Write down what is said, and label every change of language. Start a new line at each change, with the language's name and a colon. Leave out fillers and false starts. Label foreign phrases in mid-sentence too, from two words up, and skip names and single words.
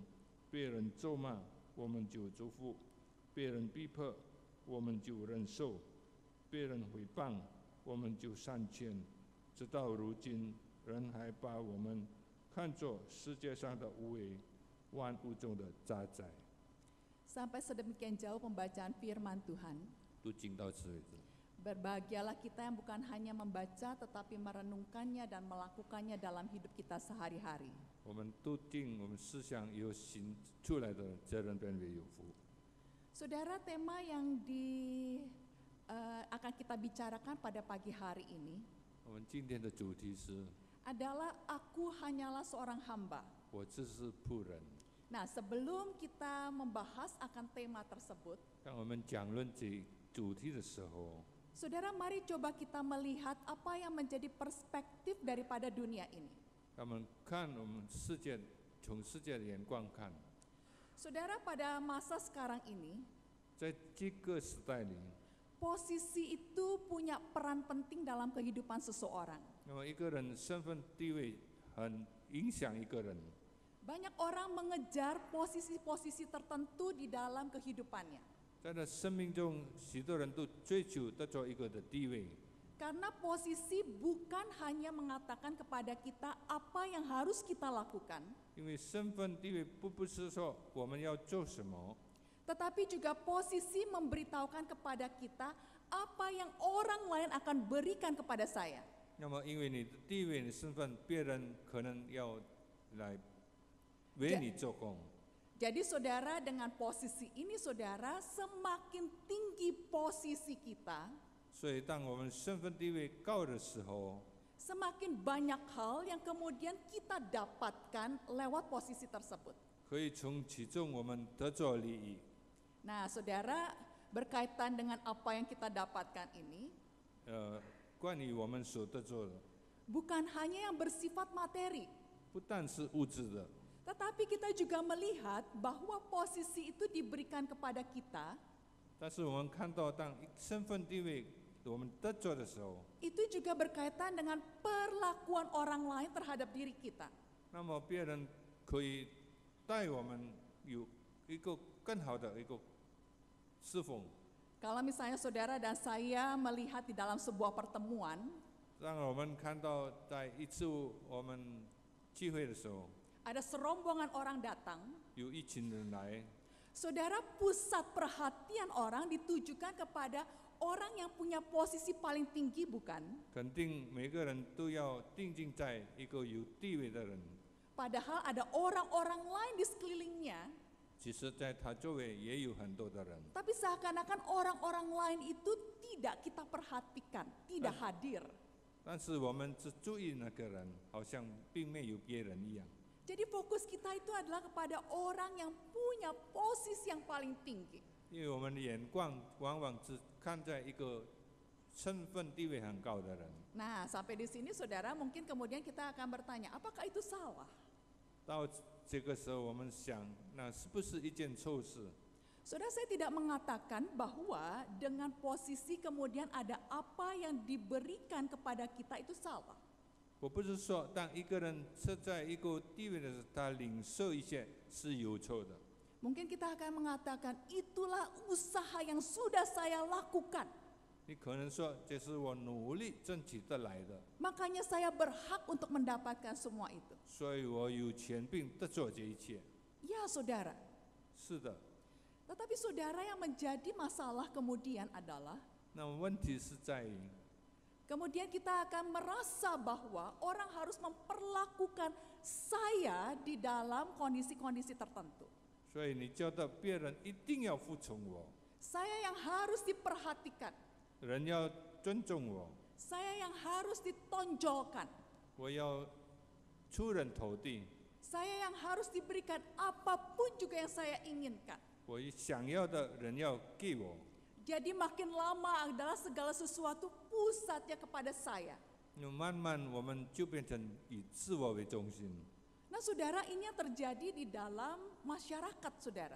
Chinese: 别人咒骂，我们就祝福；别人逼迫，我们就忍受；别人诽谤，我们就善劝。直到如今，人还把我们看作世界上的无为，万物中的渣滓。
Indonesian: Sampai sedemikian jauh pembacaan firman Tuhan.
Chinese: 读经到此为止。
Indonesian: Berbahagialah kita yang bukan hanya membaca tetapi merenungkannya dan melakukannya dalam hidup kita sehari-hari.
Chinese: 我们读经，我们思想有行出来的，这人便为有福。
Indonesian: Saudara, tema yang akan kita bicarakan pada pagi hari ini
Chinese: 我们今天的主题是
Indonesian: adalah aku hanyalah seorang hamba.
Chinese: 我只是仆人。
Indonesian: Nah, sebelum kita membahas akan tema tersebut,
Chinese: 当我们讲论这主题的时候，
Indonesian: saudara, mari coba kita melihat apa yang menjadi perspektif daripada dunia ini.
Chinese: 他们看我们世界，从世界的眼光看，
Indonesian: Saudara, pada masa sekarang ini,
Chinese: 在这个时代里，
Indonesian: posisi itu punya peran penting dalam kehidupan seseorang.
Chinese: 那么一个人身份地位很影响一个人。
Indonesian: Banyak orang mengejar posisi-posisi tertentu di dalam kehidupannya.
Chinese: 在他生命中，许多人都追求得着一个的地位。
Indonesian: Karena posisi bukan hanya mengatakan kepada kita apa yang harus kita lakukan,
Chinese: 因为身份地位不是说我们要做什么，
Indonesian: tetapi juga posisi memberitahukan kepada kita apa yang orang lain akan berikan kepada saya.
Chinese: 那么因为你的地位、你身份，别人可能要来为你做工。
Indonesian: Jadi saudara, dengan posisi ini saudara, semakin tinggi posisi kita,
Chinese: 所以当我们身份地位高的时候，
Indonesian: semakin banyak hal yang kemudian kita dapatkan lewat posisi tersebut.
Chinese: 可以从其中我们得着利益。
Indonesian: Nah, saudara, berkaitan dengan apa yang kita dapatkan ini,
Chinese: 关于我们所得着的，
Indonesian: bukan hanya yang bersifat materi,
Chinese: 不但是物质的，
Indonesian: tetapi kita juga melihat bahwa posisi itu diberikan kepada kita,
Chinese: 但是我们看到当身份地位我们得着的时候，
Indonesian: itu juga berkaitan dengan perlakuan orang lain terhadap diri kita.
Chinese: 那么别人可以带我们有一个更好的一个侍奉。
Indonesian: Kalau misalnya saudara dan saya melihat di dalam sebuah pertemuan,
Chinese: 让我们看到在一次我们聚会的时候，
Indonesian: Ada serombongan orang datang.
Chinese: 有一群人来，
Indonesian: Saudara, pusat perhatian orang ditujukan kepada orang yang punya posisi paling tinggi, bukan?
Chinese: 肯定每个人都要定睛在一个有地位的人。
Indonesian: Padahal ada orang-orang lain di sekelilingnya,
Chinese: 其实，在他周围也有很多的人，
Indonesian: tapi seakan-akan orang-orang lain itu tidak kita perhatikan, tidak hadir.
Chinese: 但是我们只注意那个人，好像并没有别人一样。
Indonesian: Jadi fokus kita itu adalah kepada orang yang punya posisi yang paling tinggi.
Chinese: 因为我们的眼光往往只看在一个身份地位很高的人。
Indonesian: Nah, sampai di sini saudara mungkin kemudian kita akan bertanya, apakah itu salah?
Chinese: 到这个时候，我们想，那是不是一件错事？
Indonesian: Saudara, saya tidak mengatakan bahwa dengan posisi kemudian ada apa yang diberikan kepada kita itu salah.
Chinese: 我不是说，当一个人设在一个地位的时候，他领受一些是有错的。
Indonesian: Mungkin kita akan mengatakan itulah usaha yang sudah saya lakukan.
Chinese: 你可能说，这是我努力争取得来的，
Indonesian: Makanya saya berhak untuk mendapatkan semua itu.
Chinese: 所以我有权并得做这一切。
Indonesian: Ya saudara,
Chinese: 是的，
Indonesian: tetapi saudara yang menjadi masalah kemudian adalah
Chinese: 那么问题是在于，
Indonesian: kemudian kita akan merasa bahwa orang harus memperlakukan saya di dalam kondisi-kondisi tertentu.
Chinese: 所以你觉得别人一定要服从我，
Indonesian: Saya yang harus diperhatikan.
Chinese: 人要尊重我，
Indonesian: Saya yang harus ditonjolkan.
Chinese: 我要出人头地，
Indonesian: Saya yang harus diberikan apapun juga yang saya inginkan.
Chinese: 我想要的人要给我。
Indonesian: Jadi makin lama adalah segala sesuatu pusatnya kepada saya.
Chinese: 那慢慢我们就变成以自我为中心，
Indonesian: Nah saudara, ini yang terjadi di dalam masyarakat saudara.